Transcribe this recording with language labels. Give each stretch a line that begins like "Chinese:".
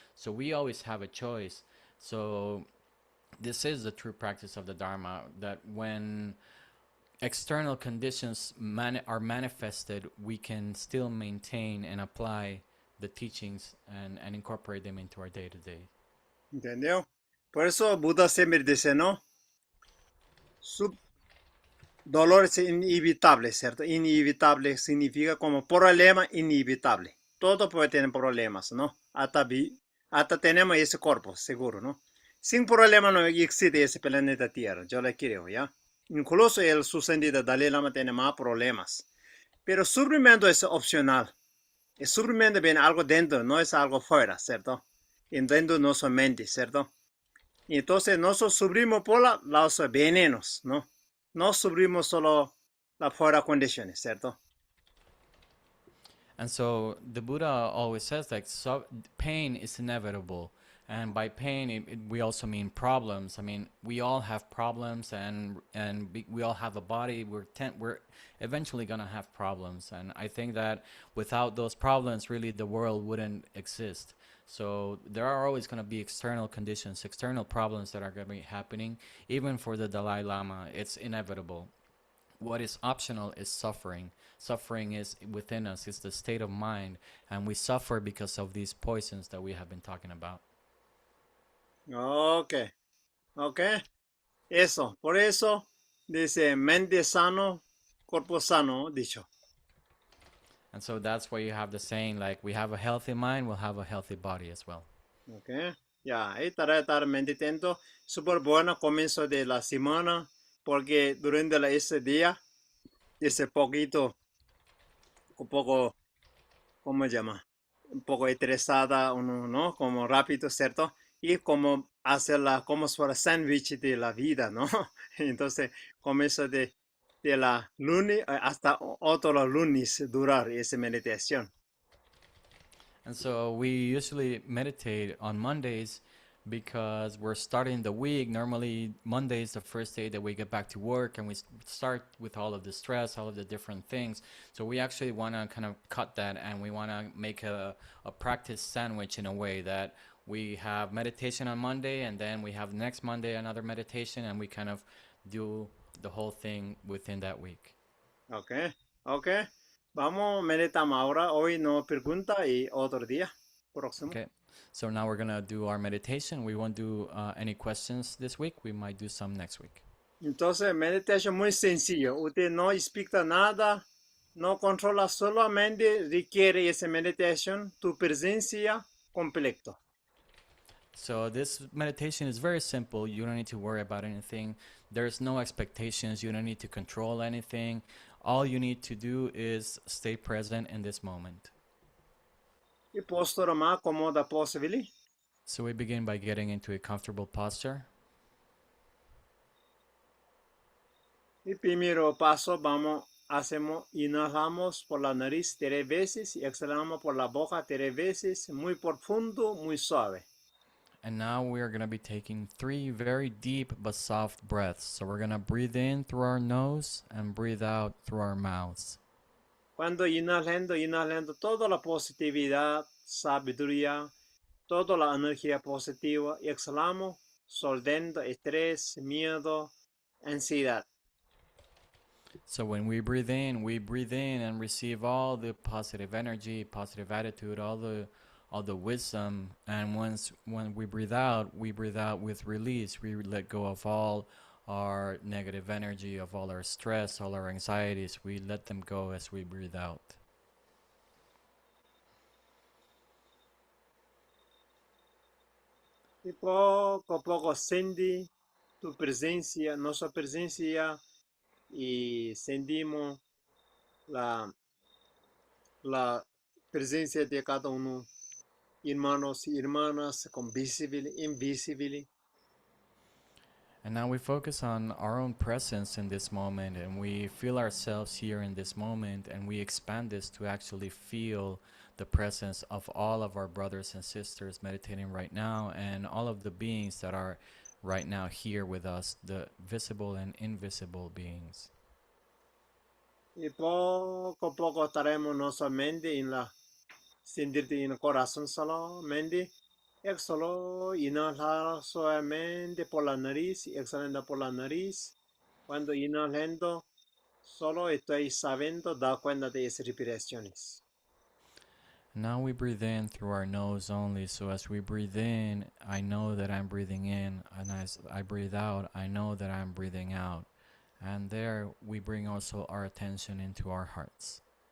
English: So we always have a choice. So this is the true practice of the Dharma, that when external conditions are manifested, we can still maintain and apply the teachings and incorporate them into our day-to-day.
Spanish: ¿Entendió? Por eso Buda siempre dice, ¿no? Su dolor es inevitable, ¿cierto? Inevitable significa como problema inevitable. Todo puede tener problemas, ¿no? Hasta tenemos ese cuerpo, seguro, ¿no? Sin problema no existe ese planeta Tierra, yo le creo, ¿ya? Incluso el sucedido Dalai Lama tiene más problemas. Pero sufrimiento es opcional. El sufrimiento viene algo dentro, no es algo fuera, ¿cierto? Dentro de nuestra mente, ¿cierto? Y entonces nosotros sufrimos por los venenos, ¿no? No sufrimos solo las fuera condiciones, ¿cierto?
English: And so the Buddha always says like pain is inevitable. And by pain, we also mean problems. I mean, we all have problems, and we all have a body. We're eventually gonna have problems, and I think that without those problems, really, the world wouldn't exist. So there are always gonna be external conditions, external problems that are gonna be happening. Even for the Dalai Lama, it's inevitable. What is optional is suffering. Suffering is within us. It's the state of mind, and we suffer because of these poisons that we have been talking about. Ok.
Spanish: Eso, por eso dice mente sano, cuerpo sano, dicho.
English: And so that's why you have the saying, like, we have a healthy mind, we'll have a healthy body as well.
Spanish: Ok. Ya, ahí estar meditando. Súper bueno comienzo de la semana, porque durante ese día, ese poquito, un poco, ¿cómo se llama? Un poco estresada, uno, ¿no? Como rápido, ¿cierto? Y como hacerla como si fuera sándwich de la vida, ¿no? Entonces, comienzo de la lunes hasta otro lunes durar esa meditación.
English: And so we usually meditate on Mondays because we're starting the week. Normally, Monday is the first day that we get back to work, and we start with all of the stress, all of the different things. So we actually want to kind of cut that, and we want to make a practice sandwich in a way that we have meditation on Monday, and then we have next Monday another meditation, and we kind of do the whole thing within that week.
Spanish: Ok, ok. Vamos, meditamos ahora. Hoy no pregunta y otro día próximo.
English: Okay. So now we're gonna do our meditation. We won't do any questions this week. We might do some next week.
Spanish: Entonces, meditation muy sencillo. Usted no explica nada, no controla, solamente requiere esa meditation, tu presencia completa.
English: So this meditation is very simple. You don't need to worry about anything. There's no expectations. You don't need to control anything. All you need to do is stay present in this moment.
Spanish: Y postura más cómoda posible.
English: So we begin by getting into a comfortable posture.
Spanish: Y primero paso, hacemos, inhalamos por la nariz 3 veces y exhalamos por la boca 3 veces, muy profundo, muy suave.
English: And now we are going to be taking 3 very deep but soft breaths. So we're going to breathe in through our nose and breathe out through our mouths.
Spanish: Cuando inhalando toda la positividad, sabiduría, toda la energía positiva, y exhalamos soltando estrés, miedo, ansiedad.
English: So when we breathe in and receive all the positive energy, positive attitude, all the wisdom. And when we breathe out with release. We let go of all our negative energy, of all our stress, all our anxieties. We let them go as we breathe out.
Spanish: Y poco a poco sentí tu presencia, nuestra presencia, y sentimos la presencia de cada uno, hermanos y hermanas, con visible, invisible.
English: And now we focus on our own presence in this moment, and we feel ourselves here in this moment, and we expand this to actually feel the presence of all of our brothers and sisters meditating right now, and all of the beings that are right now here with us, the visible and invisible beings.
Spanish: Y poco a poco estaremos nuestra mente sentirte en el corazón solamente. Exhalo, inhalar suavemente por la nariz y exhalando por la nariz. Cuando inhalando, solo estoy sabiendo dar cuenta de esas respiraciones.
English: Now we breathe in through our nose only, so as we breathe in, I know that I'm breathing in, and as I breathe out, I know that I'm breathing out. And there we bring also our attention into our hearts.